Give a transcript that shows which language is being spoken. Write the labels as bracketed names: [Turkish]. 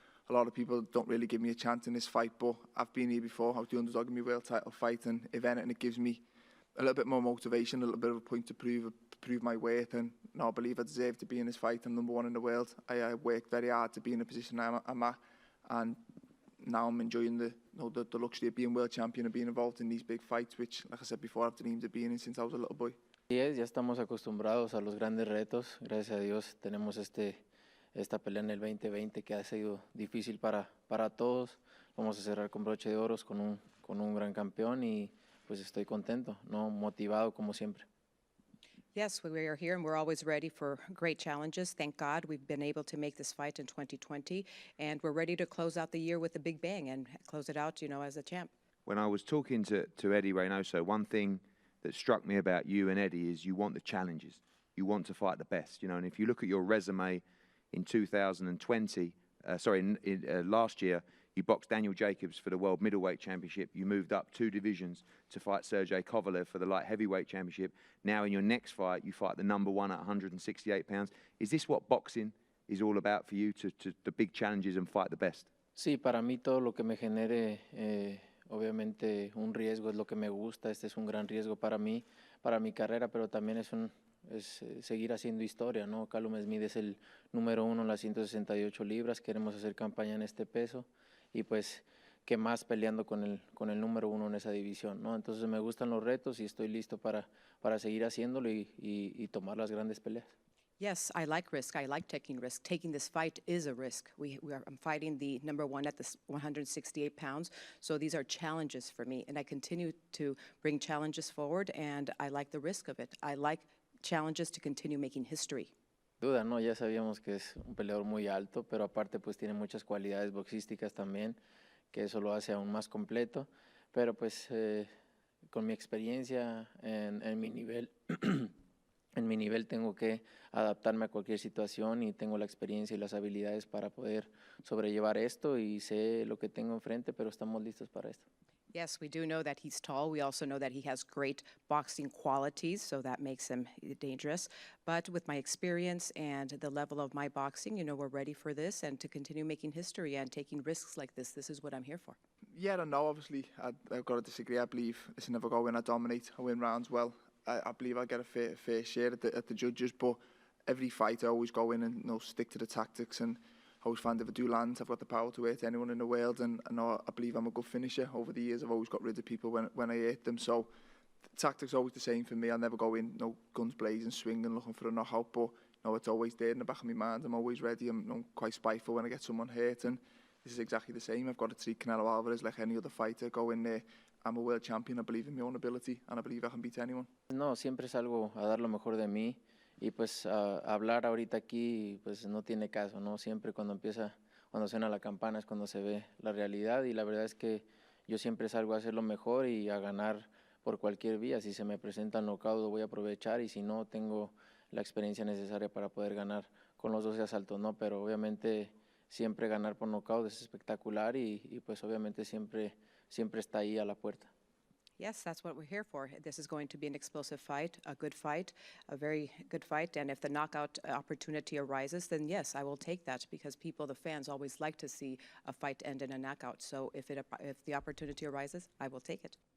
[English] A lot of people don't really give me a chance in this fight, but I've been here before. I was the underdog in my world title fight, and if anything, it gives me a little bit more motivation, a little bit of a point to prove my worth. And I believe I deserve to be in this fight. I'm number one in the world. I worked very hard to be in the position I'm at, and now I'm enjoying the luxury of being world champion and being involved in these big fights, which, like I said before, I've dreamed of being in since I was a little boy. [Spanish] Ya estamos acostumbrados a los grandes retos. Gracias a Dios tenemos esta pelea en el 2020 que ha sido difícil para todos. Vamos a cerrar con broche de oro con un gran campeón y pues estoy contento, no motivado como siempre. [English] Yes, we are here and we're always ready for great challenges. Thank God we've been able to make this fight in 2020, and we're ready to close out the year with a big bang and close it out, as a champ. When I was talking to Eddie Reynoso, one thing that struck me about you and Eddie is you want the challenges. You want to fight the best, and if you look at your resume in 2020, last year, you boxed Daniel Jacobs for the World Middleweight Championship. You moved up 2 divisions to fight Sergey Kovalev for the Light Heavyweight Championship. Now in your next fight, you fight the number 1 at 168 pounds. Is this what boxing is all about for you, to the big challenges and fight the best? [Spanish] Sí, para mí todo lo que me genere, obviamente un riesgo es lo que me gusta. Este es un gran riesgo para mí, para mi carrera, pero también es seguir haciendo historia, ¿no? Callum Smith es el número 1 en las 168 libras. Queremos hacer campaña en este peso. Y pues, ¿qué más peleando con el número 1 en esa división, ¿no? Entonces me gustan los retos y estoy listo para seguir haciéndolo y tomar las grandes peleas. [English] Yes, I like risk. I like taking risk. Taking this fight is a risk. I'm fighting the number 1 at the 168 pounds, so these are challenges for me, and I continue to bring challenges forward, and I like the risk of it. I like challenges to continue making history. [Spanish] Duda, ¿no? Ya sabíamos que es un peleador muy alto, pero aparte pues tiene muchas cualidades boxísticas también, que eso lo hace aún más completo. Pero pues con mi experiencia en mi nivel, en mi nivel tengo que adaptarme a cualquier situación y tengo la experiencia y las habilidades para poder sobrellevar esto y sé lo que tengo enfrente, pero estamos listos para esto. [English] Yes, we do know that he's tall. We also know that he has great boxing qualities, so that makes him dangerous. But with my experience and the level of my boxing, we're ready for this and to continue making history and taking risks like this. This is what I'm here for. Yeah, I know, obviously. I've got to disagree. I believe it's never go when I dominate. I win rounds well. I believe I get a fair share at the judges, but every fight I always go in and stick to the tactics, and I always find if I do land, I've got the power to hurt anyone in the world, and I believe I'm a good finisher. Over the years, I've always got rid of people when I hurt them, so the tactics are always the same for me. I'll never go in, guns blazing, swinging, looking for a knockout, but it's always there in the back of my mind. I'm always ready. I'm quite spiteful when I get someone hurt, and this is exactly the same. I've got to treat Canelo Alvarez like any other fighter. Go in there. I'm a world champion. I believe in my own ability, and I believe I can beat anyone. [Spanish] No, siempre salgo a dar lo mejor de mí, y pues hablar ahorita aquí pues no tiene caso, ¿no? Siempre cuando suena la campana es cuando se ve la realidad, y la verdad es que yo siempre salgo a hacer lo mejor y a ganar por cualquier vía. Si se me presenta el knockout lo voy a aprovechar, y si no, tengo la experiencia necesaria para poder ganar con los 12 asaltos, ¿no? Pero obviamente siempre ganar por knockout es espectacular, y pues obviamente siempre está ahí a la puerta. [English] Yes, that's what we're here for. This is going to be an explosive fight, a good fight, a very good fight. And if the knockout opportunity arises, then yes, I will take that, because the fans always like to see a fight end in a knockout. So if the opportunity arises, I will take it.